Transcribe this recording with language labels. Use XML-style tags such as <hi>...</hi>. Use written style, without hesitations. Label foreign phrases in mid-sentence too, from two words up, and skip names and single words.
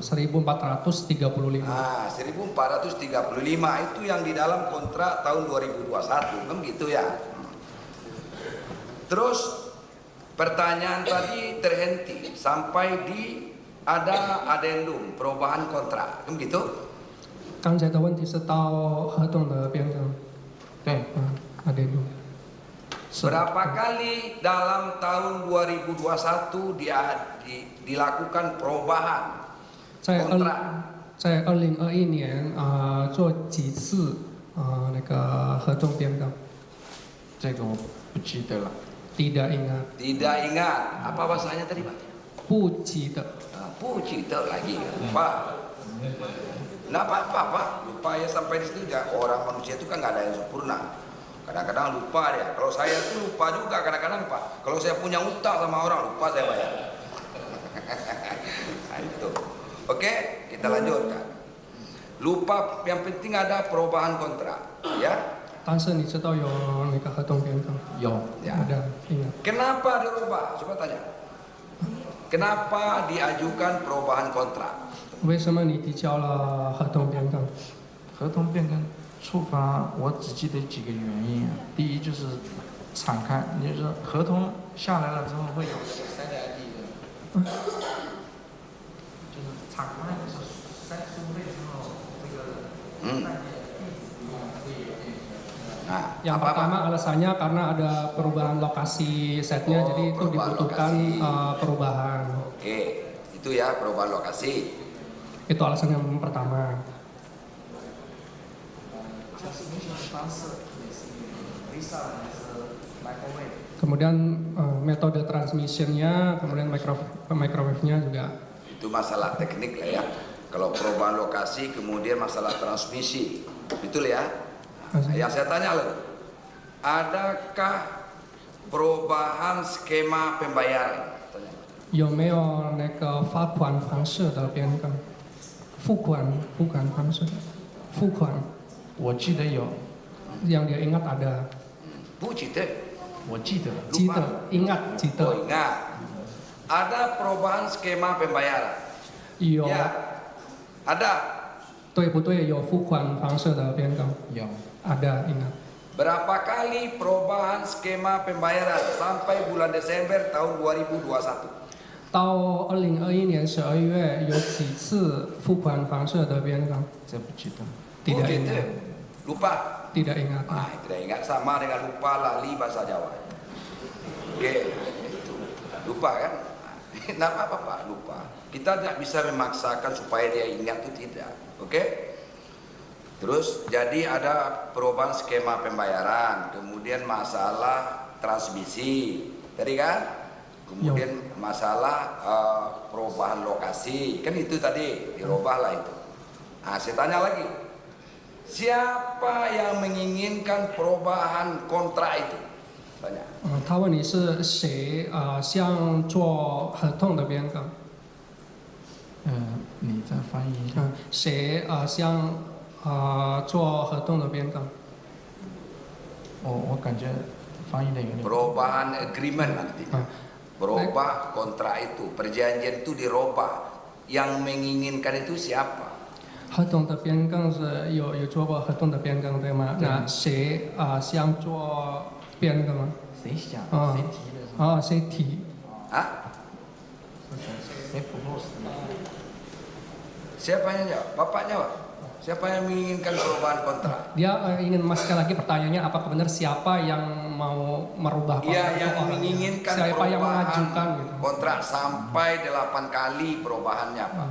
<id>1435 itu yang di dalam kontrak tahun 2021 kan gitu ya. Terus pertanyaan tadi terhenti sampai di ada adendum perubahan kontrak kan gitu.</id> <zh>刚才的问题是到合同的变更。对 ，adendum.</zh> <id>Berapa kali dalam tahun 2021 dilakukan perubahan kontrak?</id> <zh>在2021年做几次那个合同变更？这个我不记得了。</zh> <id>Tidak ingat. Tidak ingat. Apa bahasanya tadi, Pak?</id> <zh>不记得。不记得</zh> <id>lagi. Lupa. Nah, Pak. Lupa ya sampai di situ ya. Orang manusia itu kan nggak ada yang sempurna. Kadang-kadang lupa dia. Kalau saya tuh lupa juga kadang-kadang, Pak. Kalau saya punya utang sama orang, lupa saya bayar. Nah, itu. Oke, kita lanjutkan. Lupa, yang penting ada perubahan kontrak, ya.</id> <zh>但是你知道有那个合同变更？有</zh> <id>Ya. Ada, ingat. Kenapa dirubah? Coba tanya. Kenapa diajukan perubahan kontrak?</id> <zh>为什么你提交了合同变更？合同变更触发，我只记得几个原因啊。第一就是敞开，也就是合同下来了之后会有就是敞开的时候收费之后，这个</zh> <id>Nah, Yang pertama alasannya karena ada perubahan lokasi setnya, jadi itu dibutuhkan perubahan. Oke, itu ya perubahan lokasi. Itu alasan yang pertama. Kemudian metode transmissionnya, kemudian microwave-nya juga. Itu masalah teknik lah ya. Kalau perubahan lokasi, kemudian masalah transmisi, betul ya. Yang saya tanya lagi, adakah perubahan skema pembayaran?</id> <zh>有没有那个发款方式的变更？付款方式，付款。我记得有。</zh> <id>Yang dia ingat ada. Bu Cita.</id> <zh>我记得。记得，ingat, 记得。</zh> <id>Oh ingat. Ada perubahan skema pembayaran?</id> <zh>有。</zh> <id>Ya. Ada.</id> <zh>对不对？有付款方式的变更。有。</zh> <id>Ada, ingat. Berapa kali perubahan skema pembayaran sampai bulan Desember tahun 2021?</id> <zh>到2021年12月有几次付款方式的变更？这不记得。</zh> <id>Tidak ingat. Lupa. Tidak ingat. Tidak ingat sama dengan lupa lali bahasa Jawa. Oke, lupa kan? Tidak apa-apa, lupa. Kita tidak bisa memaksakan supaya dia ingat itu tidak. Oke? Terus jadi ada perubahan skema pembayaran, kemudian masalah transmisi, tadi kan? Kemudian masalah perubahan lokasi, kan itu tadi dirubahlah itu. Nah, saya tanya lagi, siapa yang menginginkan perubahan kontrak itu? Tanya.</id> <zh>他问你是谁想做合同的变更？你再翻译一下。谁想做合同的变更？我感觉翻译的有点。</zh> <id>Perubahan agreement nanti. Berubah kontrak itu, perjanjian itu dirubah. Yang menginginkan itu siapa?</id> <zh>合同的变更是有做过合同的变更对吗？那谁想做变更吗？谁想？谁提的？谁提？啊？谁 propose？</zh> <id>Siapa yang jawab? Bapaknya Pak? Siapa yang menginginkan perubahan kontrak? Dia ingin sekali lagi pertanyaannya apakah benar siapa yang mau merubah kontrak? Iya, yang menginginkan siapa yang mengajukan gitu. Kontrak sampai 8 kali perubahannya Pak.</id>